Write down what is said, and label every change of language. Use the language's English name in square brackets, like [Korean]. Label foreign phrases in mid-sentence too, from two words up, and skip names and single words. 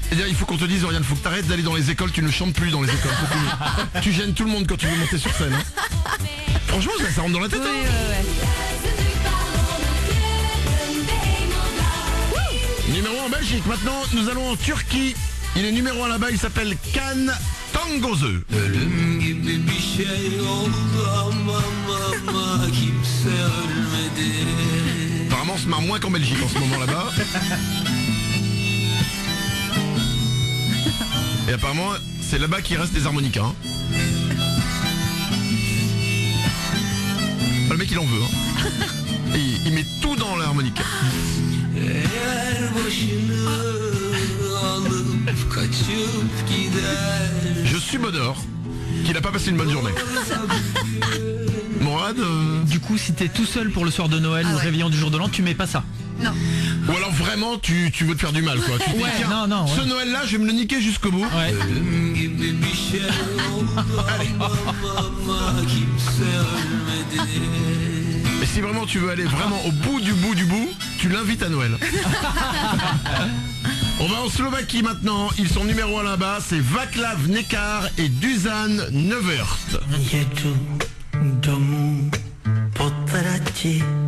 [French] C'est-à-dire, il faut qu'on te dise, Oriane, faut que t'arrêtes d'aller dans les écoles, tu ne chantes plus dans les écoles. Tu gênes tout le monde quand tu veux monter sur scène. Hein. Franchement, ça rentre dans la tête. Oui, Hein. Numéro 1 en Belgique. Maintenant, nous allons en Turquie. Il est numéro 1 là-bas, il s'appelle Kan Tangozu. [Turkish] Ölüm gibi bir şey oldu ama kimse ölmedi. [French] Apparemment, on se marre moins qu'en Belgique en ce moment là-bas. Et apparemment, c'est là-bas qu'il reste des harmonicas. Hein. Le mec, il en veut. Hein. Et il met tout dans l'harmonica. [Turkish] Eğer başını alıp kaçıp gider. [French] Je subodore qu'il a pas passé une bonne journée. Morad Du coup, si t'es tout seul pour le soir de Noël, le réveillon du jour de l'an, tu mets pas ça. Non. Ou alors vraiment tu veux te faire du mal quoi. Tu te dis, Ouais, tiens, non, ouais. ce Noël-là, je vais me le niquer jusqu'au bout. Ouais. [Turkish] Ölüm gibi bir şey oldu ama kimse ölmedi. [French] Et si vraiment tu veux aller vraiment au bout, tu l'invites à Noël. On va en Slovaquie maintenant. Ils sont numéro 1 là-bas. C'est Vaclav Nekar et Dusan Nevert. [Slovak] Jedu domu potraci.